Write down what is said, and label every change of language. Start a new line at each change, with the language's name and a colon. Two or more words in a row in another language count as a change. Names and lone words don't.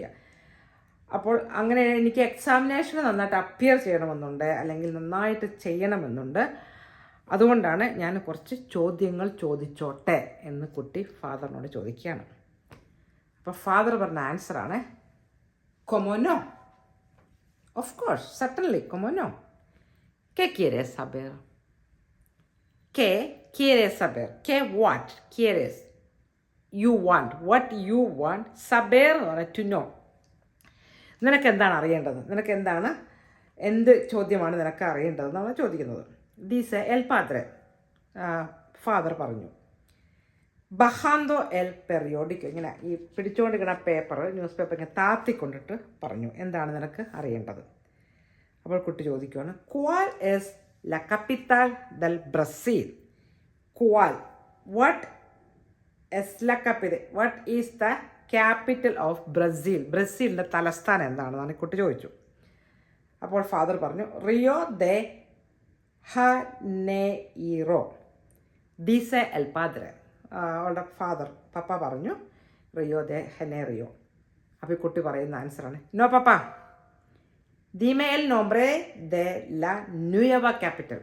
Malayalam: അപ്പോൾ അങ്ങനെ എനിക്ക് എക്സാമിനേഷന് നന്നായിട്ട് അപ്പിയർ ചെയ്യണമെന്നുണ്ട്, അല്ലെങ്കിൽ നന്നായിട്ട് ചെയ്യണമെന്നുണ്ട്. അതുകൊണ്ടാണ് ഞാൻ കുറച്ച് ചോദ്യങ്ങൾ ചോദിച്ചോട്ടെ എന്ന് കുട്ടി ഫാദറിനോട് ചോദിക്കുകയാണ്. അപ്പോൾ ഫാദർ പറഞ്ഞ ആൻസറാണ്
Spanish: cómo no,
English: of course,
Malayalam: സർട്ടൻലി,
Spanish: cómo no. ¿Qué quieres saber? ¿Qué quieres saber?
English: ¿Qué what quieres? You want. What you want? Saber
Malayalam: എന്ന് പറഞ്ഞാൽ
English: to know.
Malayalam: നിനക്ക് എന്താണ് അറിയേണ്ടത്? എന്ത് ചോദ്യമാണ് നിനക്ക് അറിയേണ്ടതെന്നാണ് ചോദിക്കുന്നത്.
Spanish: Dice el padre,
Malayalam: ഫാദർ പറഞ്ഞു.
Spanish: bajando el periódico,
Malayalam: ഇങ്ങനെ ഈ പിടിച്ചുകൊണ്ടിരിക്കുന്ന പേപ്പർ,
English: news paper
Malayalam: ഇങ്ങനെ താത്തിക്കൊണ്ടിട്ട് പറഞ്ഞു, എന്താണ് നിനക്ക് അറിയേണ്ടത്? അപ്പോൾ കുട്ടി ചോദിക്കുകയാണ്.
Spanish: cuál es la capital del Brasil? ക്വാൽ,
English: what is
Spanish: la capital?
English: What is the capital of Brazil?
Malayalam: ബ്രസീലിൻ്റെ തലസ്ഥാനം എന്താണെന്നാണ് കുട്ടി ചോദിച്ചു. അപ്പോൾ ഫാദർ പറഞ്ഞു റിയോ ദെ ഹനെയിറോ.
Spanish: dice el padre.
Malayalam: അവളുടെ ഫാദർ, പപ്പ പറഞ്ഞു റിയോ ദെ ഹെനേറിയോ. അപ്പോൾ ഈ കുട്ടി പറയുന്ന ആൻസറാണ്
Spanish: no papá, dime el nombre de la nueva capital.